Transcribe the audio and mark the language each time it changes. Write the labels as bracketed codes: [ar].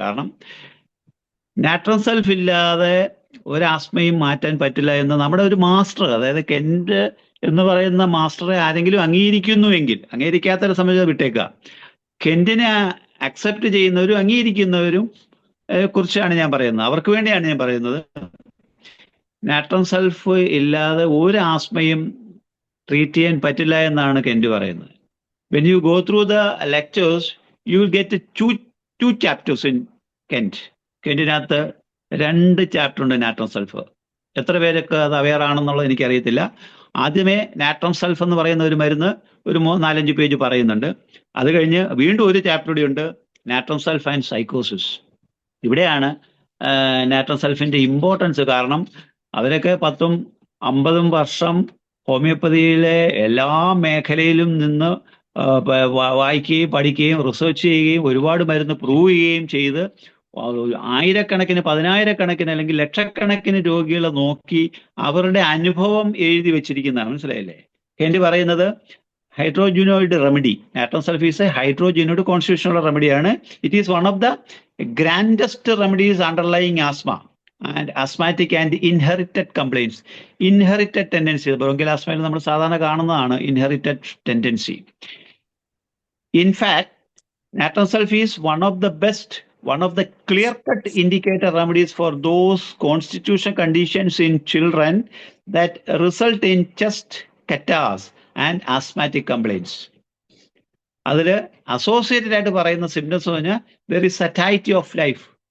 [ml] കാരണം നാട്രം സൾഫ് ഇല്ലാതെ ഒരു ആസ്മയും മാറ്റാൻ പറ്റില്ല എന്ന് നമ്മുടെ ഒരു മാസ്റ്റർ, അതായത് കെൻറ്റ് എന്ന് പറയുന്ന മാസ്റ്ററെ ആരെങ്കിലും അംഗീകരിക്കുന്നുവെങ്കിൽ, അംഗീകരിക്കാത്തവരെ സംബന്ധിച്ച് വിട്ടേക്കുക, കെൻറ്റിനെ അക്സെപ്റ്റ് ചെയ്യുന്നവരും അംഗീകരിക്കുന്നവരും കുറിച്ചാണ് ഞാൻ പറയുന്നത്. അവർക്ക് വേണ്ടിയാണ് ഞാൻ പറയുന്നത്. നാട്രം സൾഫ് ഇല്ലാതെ ഒരു ആസ്മയും ട്രീറ്റ് ചെയ്യാൻ പറ്റില്ല എന്നാണ് കെൻറ്റ് പറയുന്നത്. [en] When you go through the lectures, you will get two chapters in Kent. [ml] കെൻറ്റിനകത്ത് 2 chapter ഉണ്ട് നാട്രം സൾഫ്. എത്ര പേരൊക്കെ അത് അവെയർ ആണെന്നുള്ളത് എനിക്കറിയത്തില്ല. ആദ്യമേ നാട്രം സൾഫ് എന്ന് പറയുന്ന ഒരു മരുന്ന് ഒരു 4-5 പേജ് പറയുന്നുണ്ട്. അത് കഴിഞ്ഞ് വീണ്ടും ഒരു ചാപ്റ്റർ കൂടി ഉണ്ട്, നാട്രം സൾഫ് ആൻഡ് സൈക്കോസിസ്. ഇവിടെയാണ് നാട്രം സൾഫിന്റെ ഇമ്പോർട്ടൻസ്. കാരണം അവരൊക്കെ 10-50 വർഷം ഹോമിയോപ്പതിയിലെ എല്ലാ മേഖലയിലും നിന്ന് വായിക്കുകയും പഠിക്കുകയും റിസർച്ച് ചെയ്യുകയും ഒരുപാട് മരുന്ന് പ്രൂവ് ചെയ്യുകയും ചെയ്ത് ആയിരക്കണക്കിന്, 10,000-കണക്കിന് അല്ലെങ്കിൽ ലക്ഷക്കണക്കിന് രോഗികളെ നോക്കി അവരുടെ അനുഭവം എഴുതി വെച്ചിരിക്കുന്നതാണ്. മനസ്സിലായില്ലേ? കെൻറ്റ് പറയുന്നത് [en] Hydrogenoid remedy, natrum sulph is a hydrogenoid constitutional റെമഡിയാണ്. It is one of the grandest remedies underlying asthma and asthmatic and inherited complaints. [ml] Inherited tendency, bronchial ആസ്മയിൽ നമ്മൾ സാധാരണ കാണുന്നതാണ് inherited tendency. [en] In fact, natron sulf is one of the clear-cut indicator remedies for those constitutional conditions in children that result in chest catarrhs and asthmatic complaints. [ml] അതിൽ associated ആയിട്ട് പറയുന്ന symptoms പറഞ്ഞാൽ [en] There is satiety of life.